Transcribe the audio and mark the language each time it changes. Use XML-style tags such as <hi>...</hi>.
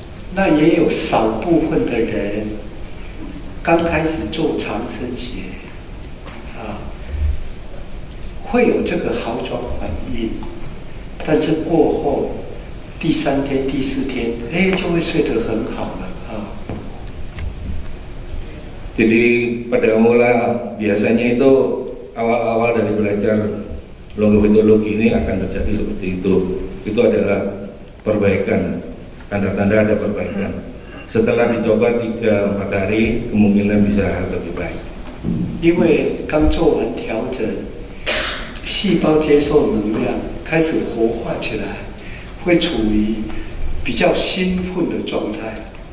<zh>那也有少部分的人刚开始做长生学会有这个好转反应，但是过后第3天、第4天，就会睡得很好了</zh> <id>Jadi pada mula biasanya itu awal-awal dari belajar logometologi ini akan terjadi seperti itu. Itu adalah perbaikan, tanda-tanda ada perbaikan. Setelah dicoba 3-4 hari, kemungkinan bisa lebih baik.</id> <zh>因为刚做完调整，细胞接受能量开始活化起来，会处于比较兴奋的状态。</zh>